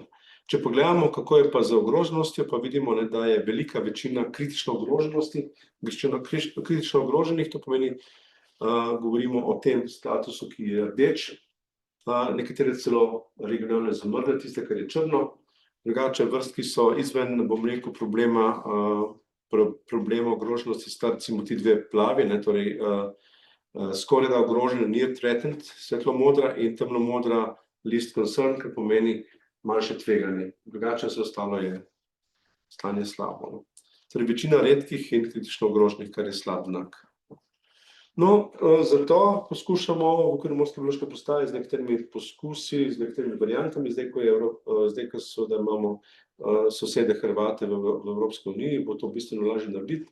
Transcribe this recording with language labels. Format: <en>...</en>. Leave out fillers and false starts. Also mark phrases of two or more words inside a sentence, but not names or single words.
<sl>Če pogledamo, kako je pa z ogroženostjo, pa vidimo, da je velika večina kritično ogroženih, to pomeni, govorimo o tem statusu, ki je rdeč, nekatere celo regionalno zamrle, tiste, kar je črno, drugače vrst, ki so izven, bom rekel, problema ogroženosti sta recimo ti dve plavi, torej skoraj da ogrožena</sl> <en>near threatened,</en> <sl>svetlo-modra in temno-modra</sl> <en>least concern,</en> <sl>kar pomeni manjše tveganje. Drugače vse ostalo je stanje slabo. Torej večina redkih in kritično ogroženih, kar je slab znak. No, zato poskušamo v okviru Morske biološke postaje z nekaterimi poskusi, z nekaterimi variantami, zdaj, ko seveda imamo sosede Hrvate v Evropski uniji, bo to bistveno lažje narediti.</sl>